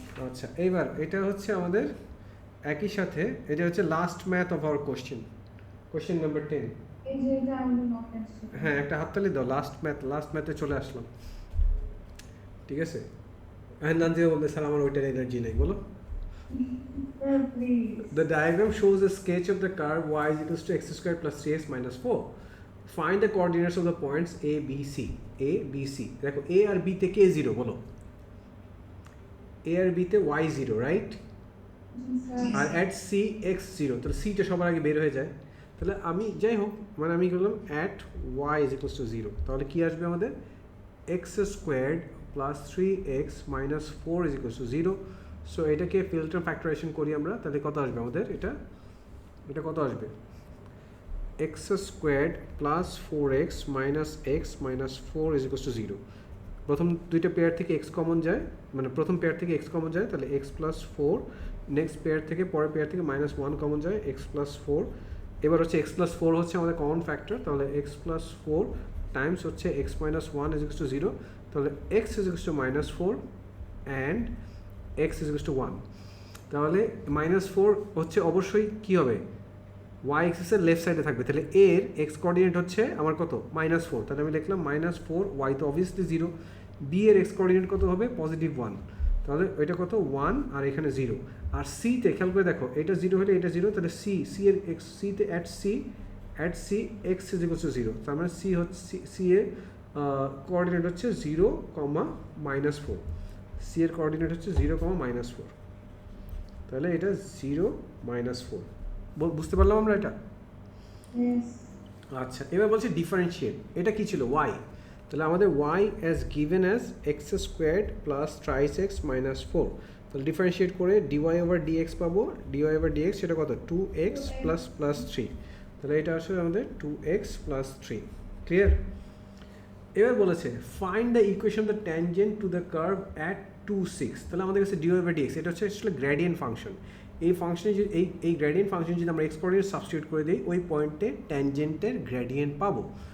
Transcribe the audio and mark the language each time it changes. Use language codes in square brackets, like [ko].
[bn] আচ্ছা এইবার এটা হচ্ছে আমাদের একই সাথে, এটা হচ্ছে last math of our question number 10। এই যে এটা আমাদের নক আসছে হ্যাঁ একটা হাততালি দাও। লাস্ট ম্যাথে চলে আসলাম, ঠিক আছে। হ্যাঁ নানজিও বলতে স্যার আমার ওইটার এনার্জি নেই, বলো। Sir please [en] The diagram shows a sketch of the curve y is equals to x squared plus 3x minus 4. Find the coordinates of the points a, b, c. a, b, c. [bn] দেখো a আর b তে কে 0 বলো? a আর b তে y 0, right? G sir আর at c x 0, তাহলে c টা সবার আগে বের হয়ে যায়। তাহলে আমি যাই হোক মানে আমি করলাম at y is equals to 0, তাহলে কি আসবে আমাদের? x squared plus 3x minus 4 is equals to 0। So এটাকে ফিল্টার ফ্যাক্টরাইজেশন করি আমরা, তাহলে কত আসবে আমাদের? এটা কত আসবে? x squared plus 4x minus x minus 4 is equals to 0। প্রথম দুইটা পেয়ার থেকে x কমন যায়, মানে প্রথম পেয়ার থেকে x কমন যায়, তাহলে x plus 4। নেক্সট পেয়ার থেকে পরের পেয়ার থেকে -1 কমন যায়, x plus 4। এবার হচ্ছে x plus 4 হচ্ছে আমাদের কমন ফ্যাক্টর, তাহলে x plus 4 টাইমস হচ্ছে x minus 1 is equals to 0। তাহলে x is equals to -4 and x is equals to 1। তাহলে -4 হচ্ছে অবশ্যই কি হবে? y এক্সিসের লেফট সাইডে থাকবে, তাহলে এর x কোঅর্ডিনেট হচ্ছে আমার কত? -4, তাহলে আমি লিখলাম -4, y তো অবভিয়াসলি 0। b এর x কোঅর্ডিনেট কত হবে? +1, তাহলে এটা কত? 1 আর এখানে 0। আর c তে খেয়াল করে দেখো, এটা 0 হলে এটা 0, তাহলে c এর x, c তে at c x is equals to 0, তার মানে c হচ্ছে c এর কোঅর্ডিনেট হচ্ছে 0, -4। c এর কোঅর্ডিনেট হচ্ছে 0, -4, তাহলে এটা 0, -4। বুঝতে পারলাম আমরা এটা? ইয়েস আচ্ছা এবার বলছে ডিফারেন্সিয়েট, এটা কি ছিল? y। তাহলে আমাদের [en] y as given as x squared plus thrice x minus 4, [bn] তাহলে ডিফারেন্সিয়েট করে dy over dx পাবো। dy over dx সেটা কত? 2x plus 3, তাহলে এটা আসলে আমাদের 2x plus 3। ক্লিয়ার? এবার বলেছে [en] find the equation the tangent to the curve [bn] at 2, 6। তাহলে আমাদের কাছে dy over dx, এটা হচ্ছে আসলে গ্রেডিয়েন্ট ফাংশন। এই ফাংশনে যদি এই গ্রেডিয়েন্ট ফাংশন যদি আমরা এক্স কোঅর্ডিনেট সাবস্টিটিউট করে দিই, ওই পয়েন্টে ট্যানজেন্টের গ্রেডিয়েন্ট পাবো।